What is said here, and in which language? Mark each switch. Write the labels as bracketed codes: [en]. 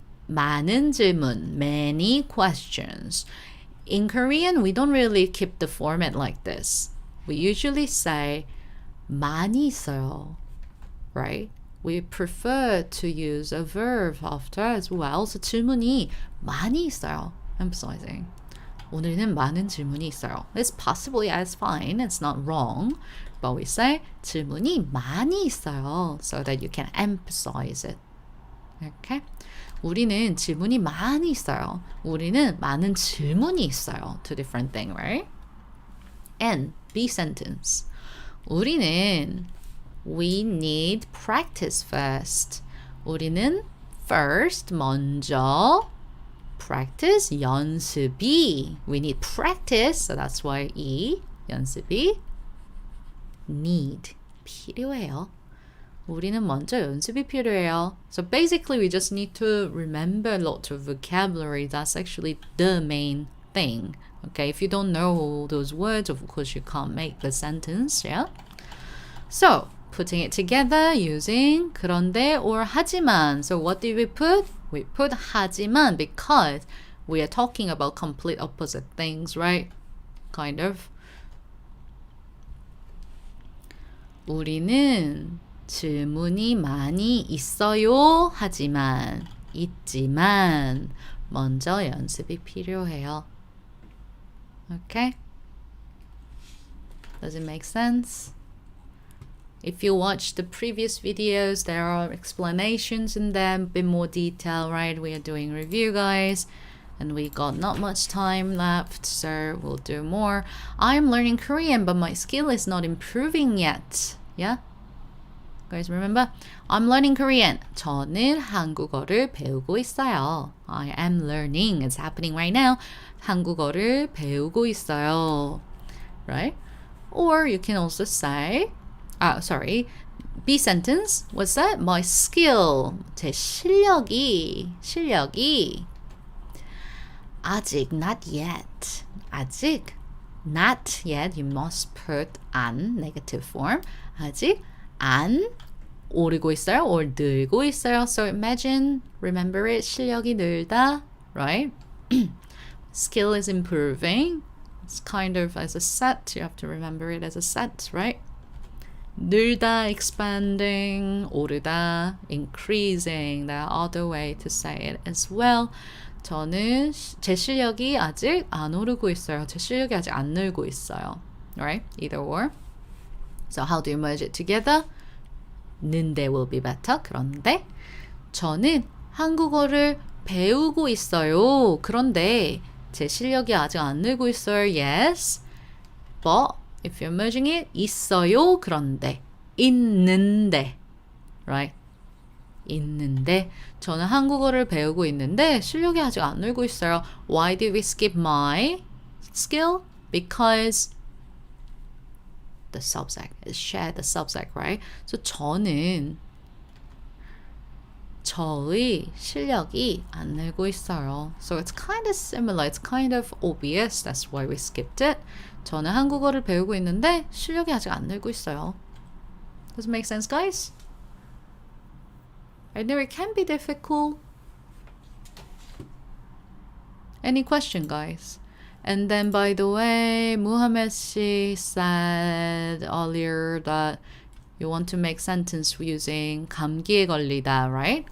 [ko] 많은 질문. [en] Many questions. In Korean, we don't really keep the format like this. We usually say [ko] 많이 있어요, [en] right? We prefer to use a verb after as well. [ko] So 질문이 많이 있어요. [en] Emphasizing. [ko] 오늘은 많은 질문이 있어요. [en] It's possibly as fine. It's not wrong. But we say [ko] 질문이 많이 있어요. [en] So that you can emphasize it. Okay? [ko] 우리는 질문이 많이 있어요. 우리는 많은 질문이 있어요. [en] Two different things, right? And B sentence. [ko] 우리는 [en] we need practice first. [ko] 우리는 first 먼저 practice 연습이. [en] We need practice. So that's why E 연습이 need 필요해요. [ko] 우리는 먼저 연습이 필요해요. [en] So basically we just need to remember a lot of vocabulary. That's actually the main thing. Okay, if you don't know all those words, of course you can't make the sentence, yeah? So, putting it together using 그런데 or 하지만. So what did we put? We put 하지만 because we are talking about complete opposite things, right? Kind of. [ko] 우리는 질문이 많이 있어요. 있지만 먼저 연습이 필요해요. [en] Okay? Does it make sense? If you watch the previous videos, there are explanations in them, a bit more detail, right? We are doing review, guys, and we got not much time left, so we'll do more. I'm learning Korean, but my skill is not improving yet. Yeah? Guys, remember? I'm learning Korean. [ko] 저는 한국어를 배우고 있어요. [en] I am learning. It's happening right now. [ko] 한국어를 배우고 있어요. [en] Right? Or you can also say, B sentence. What's that? My skill. [ko] 제 실력이 아직 [en] not yet. 아직 not yet. You must put an negative form. [ko] 아직 안 오르고 있어요 or 늘고 있어요. [en] So imagine, remember it, [ko] 실력이 늘다, [en] right? Skill is improving. It's kind of as a set. You have to remember it as a set, right? 늘다, expanding, 오르다, increasing. There are other way to say it as well. [ko] 저는 제 실력이 아직 안 오르고 있어요. 제 실력이 아직 안 늘고 있어요. [en] Right? Either or. So how do you merge it together? 는데 will be better. [ko] 그런데 저는 한국어를 배우고 있어요. 그런데 제 실력이 아직 안 늘고 있어요. [en] Yes. But if you're merging it, 있어요. [ko] 그런데 있는데. [en] Right? [ko] 있는데 저는 한국어를 배우고 있는데 실력이 아직 안 늘고 있어요. [en] Why did we skip my skill? Because the subject is share the subject, right? [ko] So 저는 저의 실력이 안 늘고 있어요. [en] So it's kind of similar. It's kind of obvious. That's why we skipped it. [ko] 저는 한국어를 배우고 있는데 실력이 아직 안 늘고 있어요. [en] Does it make sense, guys? I know it can be difficult. Any question, guys? And then, by the way, Muhammad Shi said earlier that you want to make sentence using 감기에 걸리다, right?